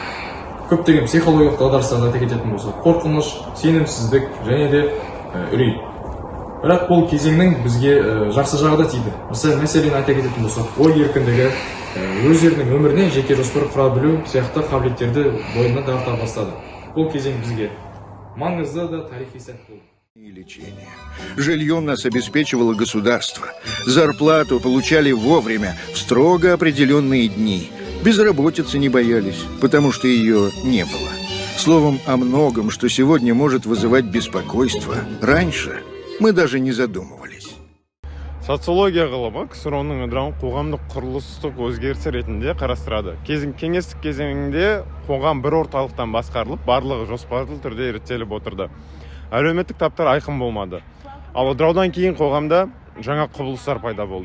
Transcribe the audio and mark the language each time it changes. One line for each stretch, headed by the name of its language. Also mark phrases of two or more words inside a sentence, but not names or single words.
Kazakh: Көптеген психологиялық дағдарыстарды айта кететін болсақ, қорқыныш, сенімсіздік және де үрей. Бірақ бұл кезеңнің бізге жақсы жағы да тиді. Мәселен айта кететін болсақ, ой еркіндігі, өздерінің өміріне жеке жоспар құра білу сияқты қабілеттерді бойына дарыта бастады. Бұл кезең бізге маңызды да тарихи сәт болды.
Russian: Лечение. Жильем нас обеспечивало государство. Зарплату получали вовремя, в строго определенные дни. Безработицы не боялись, потому что ее не было. Словом, о многом, что сегодня может вызывать беспокойство, раньше мы даже не задумывались.
Kazakh: Социология ғылымы КСР-ның ыдырауын қоғамдық құрылыстық өзгерісі ретінде қарастырады. Кеңестік кезеңінде қоғам бір орталықтан басқарылып, барлығы жоспарлы түрде реттеліп отырды. Әлеуметтік таптар айқын болмады. Ал ыдыраудан кейін қоғамда жаңа құбылыстар пайда болды.